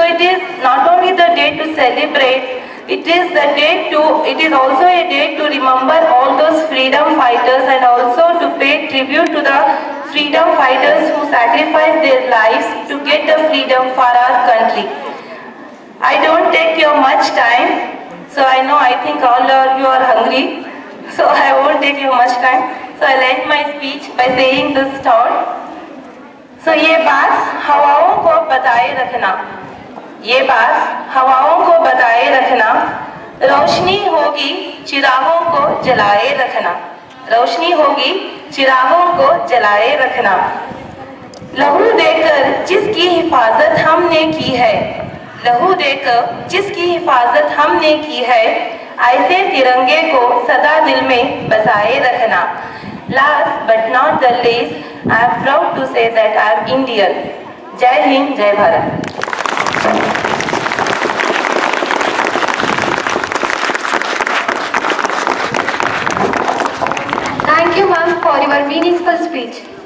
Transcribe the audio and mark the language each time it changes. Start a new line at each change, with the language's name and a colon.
English: So it is not only the day to celebrate, it is also a day to remember all those freedom fighters and also to pay tribute to the freedom fighters who sacrificed their lives to get the freedom for our country. I don't take your much time, so I think all of you are hungry, so I won't take you much time. So I'll end my speech by saying this thought.
Hindi: So ये बात हवाओं को बताए रखना, ये बात हवाओं को बताए रखना, रोशनी होगी चिरागों को जलाए रखना, रोशनी होगी चिरागों को जलाए रखना। लहू देकर जिसकी हिफाजत हमने की है, लहू देकर जिसकी हिफाजत हमने की है, ऐसे तिरंगे को सदा दिल में बसाए रखना।
English: Last but not the least, I am proud to say that I am Indian. Jai Hind, Jai Bharat. Thank you, ma'am, for your meaningful speech.